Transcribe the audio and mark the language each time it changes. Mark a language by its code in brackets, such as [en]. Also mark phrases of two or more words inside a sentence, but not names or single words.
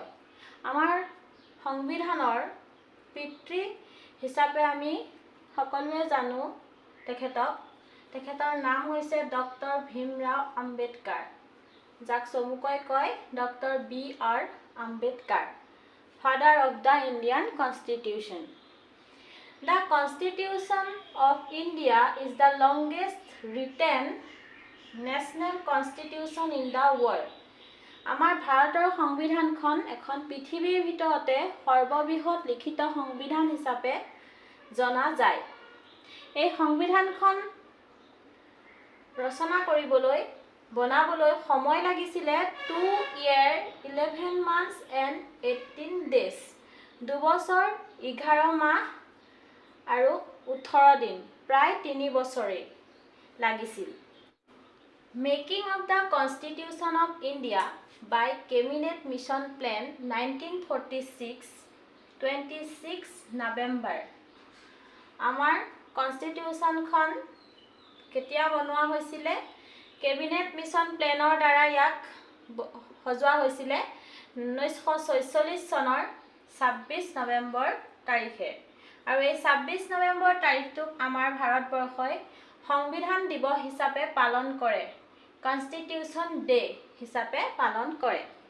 [as] আমাৰ সংবিধানৰ পিতৃ হিচাপে আমি সকলোৱে জানো তেখেতৰ নাম হৈছে ডক্টৰ ভীমৰাও আম্বেদকাৰ, যাক চমুকৈ কয় ডক্টৰ B.R. [en] Ambedkar, Father of the Indian Constitution. The Constitution of India is the longest written national constitution in the world. [as] আমাৰ ভাৰতৰ সংবিধানখন এখন পৃথিৱীৰ ভিতৰতে সৰ্ববৃহৎ লিখিত সংবিধান হিচাপে জনা যায়। এই সংবিধানখন ৰচনা কৰিবলৈ বনাবলৈ সময় লাগিছিলে [en] 2 year 11 months and 18 days, [as] 2 বছৰ 11 মাহ আৰু 18 দিন, প্ৰায় 3 বছৰেই লাগিছিল। [en] Making of the Constitution of India by Cabinet Mission Plan 1946, 26 November. [as] আমাৰ কনষ্টিটিউশ্যনখন কেতিয়া বনোৱা হৈছিলে? কেবিনেট মিছন প্লেনৰ দ্বাৰা ইয়াক সজোৱা হৈছিলে 1946 চনৰ 26 নৱেম্বৰ তাৰিখে। আৰু এই 26 নৱেম্বৰ তাৰিখটোক আমাৰ ভাৰতবৰ্ষই সংবিধান দিৱস হিচাপে পালন কৰে, [en] Constitution Day [as] হিচাপে পালন কৰে।